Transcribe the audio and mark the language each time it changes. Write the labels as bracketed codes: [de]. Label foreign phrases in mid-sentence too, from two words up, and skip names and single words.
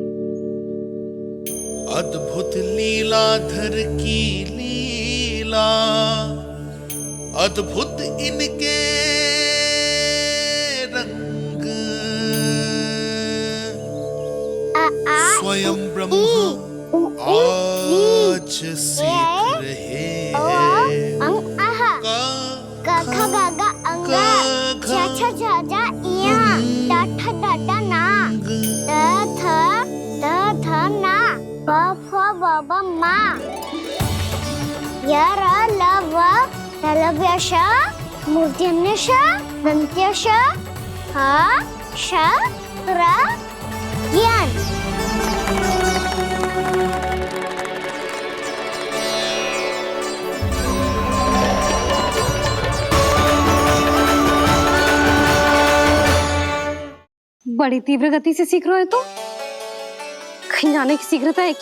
[hi] अद्भुत लीलाधर की लीला, अद्भुत इनके रंग, स्वयं ब्रह्मा आज सीख रहे हैं। गा गा गा अंगा, छा छा छा जा इया, डा ठा डा डा ना, दा धा ना, ब फ ब ब मा, य र ल व ललव्य श, मूर्धन्य श, दन्त्य श, ह श र ज्ञान। बड़ी तीव्र गति से सीख रहे हो तो कहीं जाने की शीघ्रता है क्या?